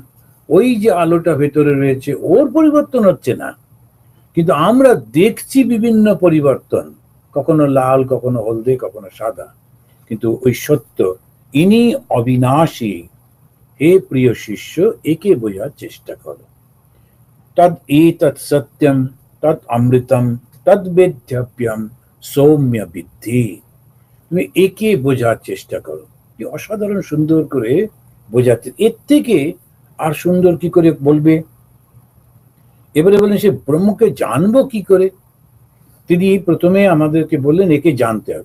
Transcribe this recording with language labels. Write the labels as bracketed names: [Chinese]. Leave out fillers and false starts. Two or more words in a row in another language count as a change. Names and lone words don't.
[Bangla] ওই যে আলোটা ভেতরে রয়েছে, ওর পরিবর্তন হচ্ছে না, কিন্তু আমরা দেখছি বিভিন্ন পরিবর্তন, কখনো লাল, কখনো হলদে, কখনো সাদা। কিন্তু ওই সত্য, ইনি অবিনাশী। হে প্রিয় শিষ্য, একে বোঝার চেষ্টা করো। [Sanskrit] তদ এতৎ সত্যম, তৎ অমৃতম, তদ বেদ্যপ্যম, সৌম্য বিদ্ধি। [Bangla] তুমি একে বোঝার চেষ্টা করো। কি অসাধারণ সুন্দর করে বোঝাতে, এর থেকে আর সুন্দর কি করে বলবে? এবারে বলেন, সে ব্রহ্মকে জানবো কি করে? তিনি প্রথমে আমাদেরকে বললেন একে জানতে হবে।